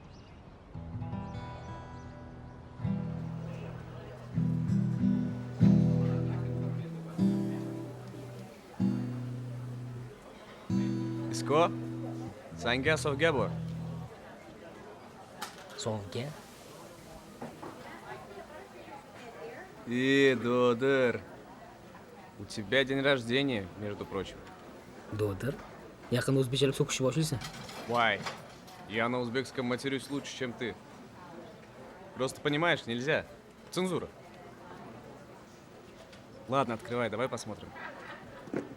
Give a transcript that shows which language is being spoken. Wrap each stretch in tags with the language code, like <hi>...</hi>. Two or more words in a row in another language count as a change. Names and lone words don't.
<uz>Isko, senga sovg'a bor. Sovg'a?</uz> <ru>Додыр, у тебя день рождения, между прочим.</ru> <uz>Dodir. Yaqinda o'zbekchalik so'kishni boshlaysan.</uz> <ru>Вай, я на узбекском матерюсь лучше, чем ты. Просто понимаешь, нельзя. Цензура. Ладно, открывай, давай посмотрим.</ru>